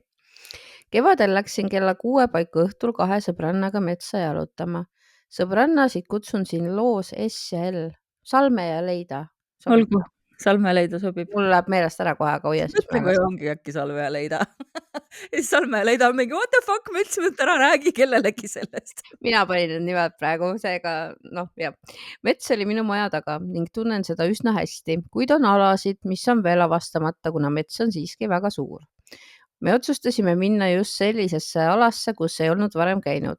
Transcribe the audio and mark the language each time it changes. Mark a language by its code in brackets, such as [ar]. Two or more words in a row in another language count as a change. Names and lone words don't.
[et] Kevadel läksin kella 6 paiku õhtul 2 sõbrannaga metsa jalutama. Sõbrannasid kutsun siin loos S ja L. Salme ja Leida. Olgu, Salme ja Leida sobib. Mul läheb meelest ära kohe, aga hoia siis mõtle, kui ongi äkki Salme ja Leida. Salme ja Leida on mingi [en] what the fuck, [et] ma ütlesin, et ära räägi kellelegi sellest. Mina panin need nimed praegu, seega jah. Mets oli minu maja taga ning tunnen seda üsna hästi, kuid on alasid, mis on veel avastamata, kuna mets on siiski väga suur. Me otsustasime minna just sellisesse alasse, kus ei olnud varem käinud.